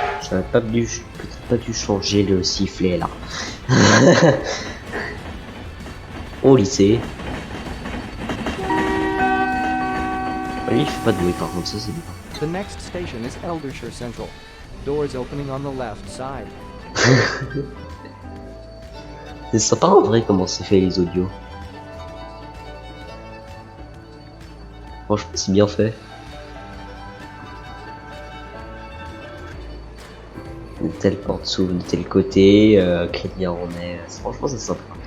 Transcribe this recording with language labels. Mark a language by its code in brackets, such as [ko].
[fr] J'aurais peut-être pas dû changer le sifflet là. Au lycée. Lui il fait pas de bruit par contre, ça c'est bien. [en] The next station is Eldershire Central. Doors opening on the left side. [fr] C'est sympa en vrai comment c'est fait les audios. Franchement c'est bien fait. Telle porte s'ouvre de tel côté, crédit en est. Franchement c'est sympa.